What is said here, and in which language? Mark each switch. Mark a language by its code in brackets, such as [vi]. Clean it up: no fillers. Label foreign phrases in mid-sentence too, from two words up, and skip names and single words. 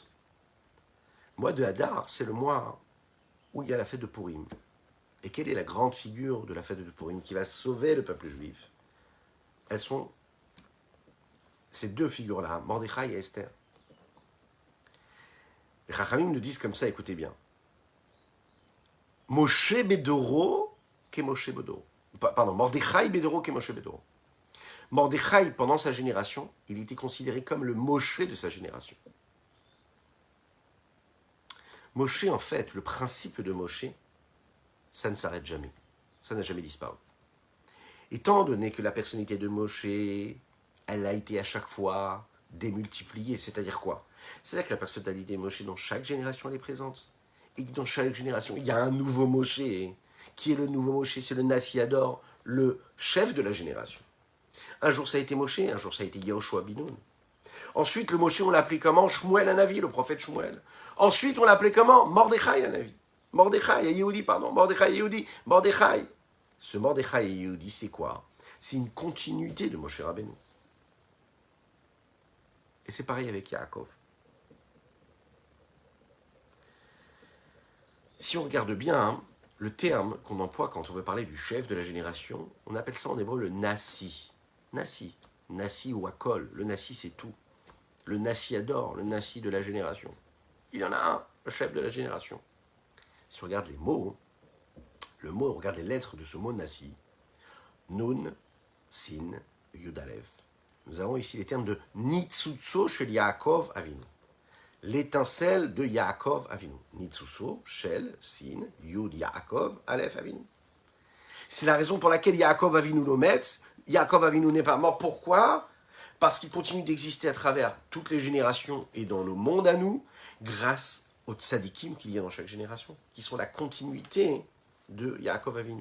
[fr] Le mois de Hadar, c'est le mois où il y a la fête de Purim. Et quelle est la grande figure de la fête de Purim qui va sauver le peuple juif? Elles sont ces deux figures-là, Mordechai et Esther. Les Chachamim nous disent comme ça, écoutez bien. [he] משה בדורו כמשה בדורו. Pardon, מרדכי בדורו כמשה בדורו. [fr] Mordechai, pendant sa génération, il était considéré comme le Moshe de sa génération. Moshe, en fait, le principe de Moshe, ça ne s'arrête jamais. Ça n'a jamais disparu. Étant donné que la personnalité de Moshe, elle a été à chaque fois démultipliée, c'est-à-dire quoi? C'est-à-dire que la personnalité de Moshe, dans chaque génération, elle est présente. Et que dans chaque génération, il y a un nouveau Moshe. Qui est le nouveau Moshe? C'est le Nassiador, le chef de la génération. Un jour, ça a été Moshe, un jour, ça a été Yehoshua bin Nun. Ensuite, le Moshe, on l'a appelé comment? Shmuel Hanavi, le prophète Shmuel. Ensuite, on l'a appelé comment? Mordechai Hanavi. Mordechai, Yehudi, pardon. Mordechai, Yehudi. Mordechai. Ce Mordechai et Yehudi, c'est quoi? C'est une continuité de Moshe Rabbeinu. Et c'est pareil avec Yaakov. Si on regarde bien, hein, le terme qu'on emploie quand on veut parler du chef de la génération, on appelle ça en hébreu le Nassi. Nassi. Nassi ou Akol. Le Nassi, c'est tout. Le Nassiador, le Nassi de la génération. Il y en a un, le chef de la génération. Si on regarde les mots, on regarde les lettres de ce mot Nassi. Nun, Sin, Yudalev. Nous avons ici les termes de [he] ניצוצו של יעקב אבינו. [fr] L'étincelle de Yaakov Avinu. [he] ניצוצו של שין, יוד יעקב, אלף אבינו. [fr] C'est la raison pour laquelle Yaakov Avinu l'omet. Yaakov Avinu n'est pas mort. Pourquoi? Parce qu'il continue d'exister à travers toutes les générations et dans le monde à nous, grâce aux tzadikim qu'il y a dans chaque génération, qui sont la continuité de Yaakov Avinu.